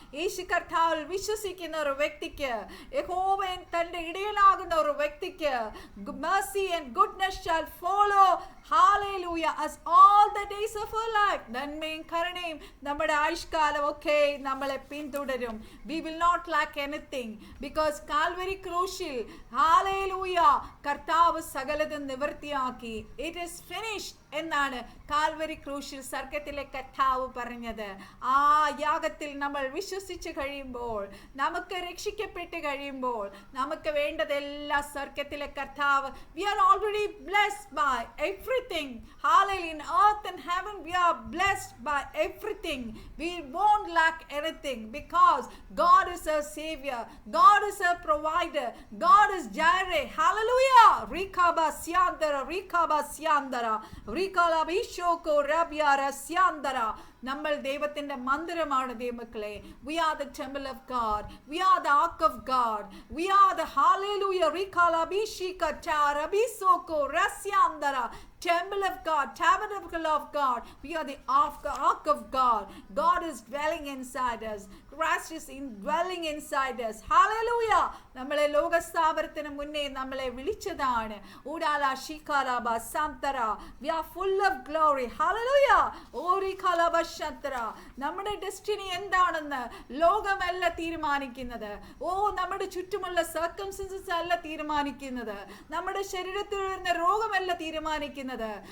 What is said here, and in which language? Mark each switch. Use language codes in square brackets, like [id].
[ml] യേശു കർത്താവിൽ വിശ്വസിക്കുന്ന ഒരു വ്യക്തിക്ക് [en] യഹോവൻ തന്റെ ഇടയനാകുന്ന ഒരു വ്യക്തിക്ക് mercy and goodness shall follow hallelujah us all the days of our life. [ml] നന്മയും കരുണയും നമ്മുടെ ആയുഷ്കാലം ഒക്കെ നമ്മളെ പിന്തുടരും. [en] We will not lack anything because [ml] Calvary ക്രൂശിൽ [en] hallelujah [ml] കർത്താവ് സകലതും നിവൃത്തിയാക്കി. [en] It is finished [ml] എന്നാണ് കാൽവരി ക്രൂശിൽ സ്വർഗ്ഗത്തിലെ കർത്താവ് പറഞ്ഞത്. ആ യാഗത്തിൽ നമ്മൾ വിശ്വസിച്ച് കഴിയുമ്പോൾ, നമുക്ക് രക്ഷിക്കപ്പെട്ട് കഴിയുമ്പോൾ, നമുക്ക് വേണ്ടതെല്ലാം സ്വർഗ്ഗത്തിലെ കർത്താവ് [en] we are already blessed by everything. Hallelujah. In earth and heaven we are blessed by everything. We won't lack anything because God is our savior. God is our provider. God is Jireh. Hallelujah. Rikaba Syandara, Rikaba Syandara, Rikala Bishoko Rabiara Syandara. [ml] നമ്മൾ ദൈവത്തിന്റെ മന്ദിരമാണ് ദൈവമക്കളെ. [en] We are the temple of God. We are the ark of God. We are the hallelujah Rikala Bishika Tarabisoko Rasyandara. Temple of God, tabernacle of God. We are the ark of God. God is dwelling inside us. Christ is dwelling inside us. Hallelujah. [ml] നമ്മളെ ലോകസ്ഥാപനത്തിന് മുന്നേ നമ്മളെ വിളിച്ചതാണ്. [en] ഊടാല ഷികാലാബ സാന്തര. We are full of glory. Hallelujah. ഓരി കാലാബ ശാന്തര. [ml] നമ്മുടെ destiny എന്താണെന്ന് ലോകമല്ല തീരുമാനിക്കുന്നത്. നമ്മുടെ ചുറ്റുമുള്ള circumstances അല്ല തീരുമാനിക്കുന്നത്. നമ്മുടെ ശരീരത്തിൽ വരുന്ന രോഗമല്ല തീരുമാനിക്കുന്നത്.